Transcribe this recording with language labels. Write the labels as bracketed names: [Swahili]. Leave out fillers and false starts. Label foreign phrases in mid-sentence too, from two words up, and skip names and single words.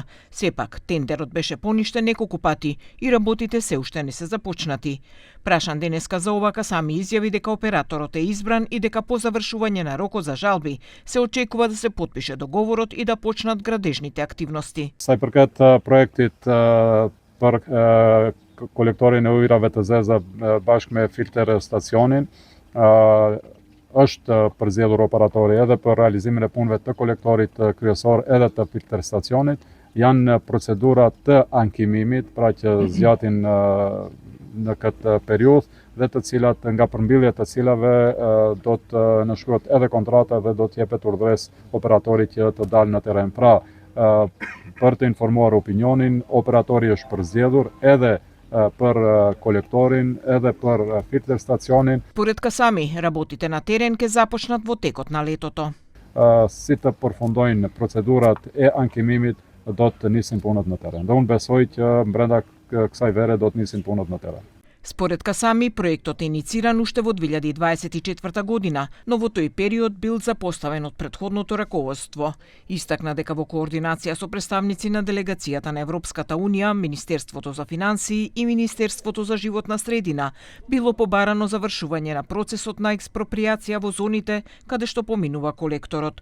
[Macedonian] Сепак, тендерот беше поништен неколку пати и работите се уште не се започнати. Прашан денеска за ова, Касами изјави дека операторот е избран и дека по завршување на рокот за жалби се очекува да се потпише договорот и да почнат градежните активности. [Albanian] Sa i përket projektit për kolektorin e ujrave të zeza bashkë me filter stacionin, është përzgjedhur operatori edhe për realizimin e punëve të kolektorit kryesor edhe të filter stacionit. Janë procedura të ankimimit, pra që zgjatin në këtë periudhë dhe të cilat nga përmbyllia të cilave do të nënshkruhet edhe kontrata dhe do të jepet urdhëres operatorit që të dalë në terren. Pra, për të informuar opinionin, operatori është përzgjedhur edhe për kolektorin, edhe për filter stacionin. [Macedonian] Според Касами, работите на терен ќе започнат во текот на летото. [Albanian] Si të përfundojnë procedurat e ankimimit, do të nisin punët në terren. Dhe unë besoj që brenda kësaj vere do të nisin punët në terren. [Macedonian] Според Касами, проектот е инициран уште во 2024 година, но во тој период бил запоставен од претходното раководство. Истакна дека во координација со представници на делегацијата на Европската Унија, Министерството за финансии и Министерството за животна средина било побарано завршување на процесот на експроприација во зоните каде што поминува колекторот.